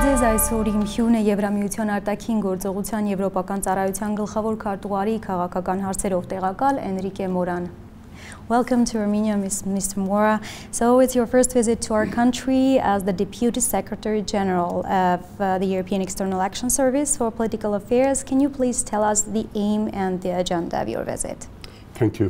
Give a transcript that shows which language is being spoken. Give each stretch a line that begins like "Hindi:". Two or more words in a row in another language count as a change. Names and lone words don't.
Armenian: այսօր իմ հյուրն է Եվրամիության արտաքին գործողության եվրոպական ծառայության գլխավոր քարտուղարի քաղաքական հարցերով տեղակալ Enrique Moran.
English: Welcome to Armenia, Mr. Mora. So it's your first visit to our country as the Deputy Secretary General of the European External Action Service for Political Affairs. Can you please tell us the aim and the agenda of your visit? Thank you.